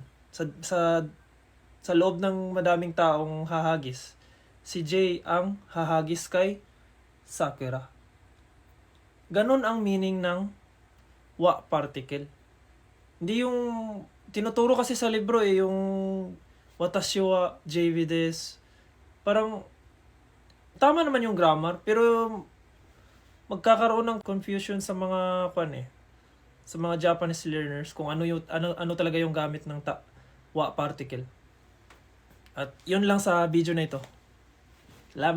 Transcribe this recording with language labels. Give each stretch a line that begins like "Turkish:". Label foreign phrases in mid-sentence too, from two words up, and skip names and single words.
Filipino: Sa loob ng madaming taong hahagis, si Jay ang hahagis kay Sakura. Ganon ang meaning ng wa particle. Hindi yung tinuturo kasi sa libro yung
Japanese: 私はJVです.
Filipino: Parang tama naman yung grammar, pero magkakaroon ng confusion sa mga sa mga
English: Japanese learners
Filipino: kung ano talaga yung gamit ng wa particle. At yun lang sa video na ito.